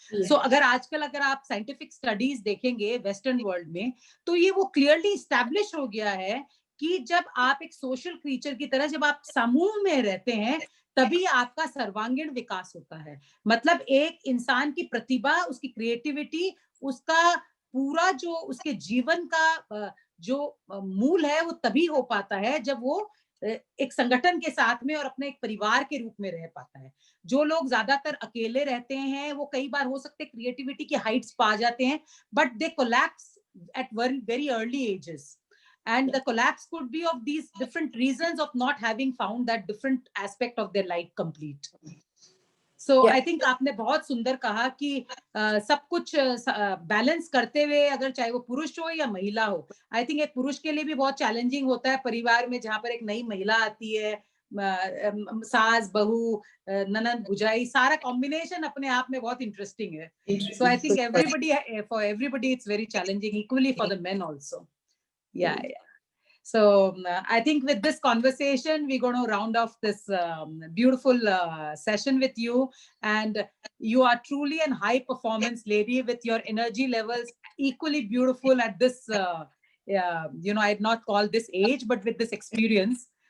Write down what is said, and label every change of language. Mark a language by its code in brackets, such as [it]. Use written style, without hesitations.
[hi] सो अगर आजकल अगर आप साइंटिफिक स्टडीज देखेंगे वेस्टर्न वर्ल्ड में, तो ये वो क्लियरली इस्टेब्लिश हो गया है कि जब आप एक सोशल क्रीचर की तरह, जब आप समूह में रहते हैं, तभी आपका सर्वांगीण विकास होता है। मतलब एक इंसान की प्रतिभा, उसकी क्रिएटिविटी, उसका पूरा जो उसके जीवन का जो मूल है वो तभी हो पाता है जब वो एक संगठन के साथ में और अपने एक परिवार के रूप में रह पाता है। जो लोग ज्यादातर अकेले रहते हैं वो कई बार हो सकते क्रिएटिविटी की हाइट्स पा जाते हैं, [en] But they collapse at very early ages, and the collapse could be of these different reasons of not having found that different aspect of their life complete. So I think [hi] आपने बहुत सुंदर कहा कि सब कुछ बैलेंस करते हुए, अगर चाहे वो पुरुष हो या महिला हो, [en] I think [hi] एक पुरुष के लिए भी बहुत चैलेंजिंग होता है परिवार में जहां पर एक नई महिला आती है, सास बहू ननद भुजाई, सारा कॉम्बिनेशन अपने आप में बहुत इंटरेस्टिंग है. [en] So I think for everybody it's very challenging, equally for the men also. Yeah. So I think with this conversation, we're going to round off this beautiful session with you. And you are truly an high performance lady with your energy levels equally beautiful at this, I'd not call this age, but with this experience.